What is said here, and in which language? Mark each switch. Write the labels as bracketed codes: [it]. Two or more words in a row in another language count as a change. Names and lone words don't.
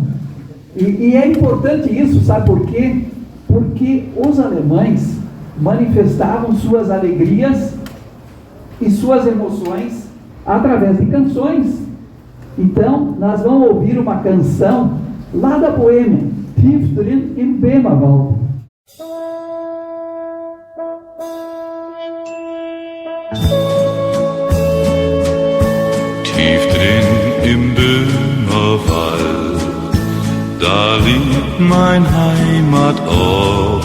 [pt] E é importante isso, sabe por quê? Porque os alemães manifestavam suas alegrias e suas emoções através de canções. Então, nós vamos ouvir uma canção lá da Boêmia, [de] Tief drin im Böhmerwald. Tief drin im Böhmerwald, da liegt mein Heimatort.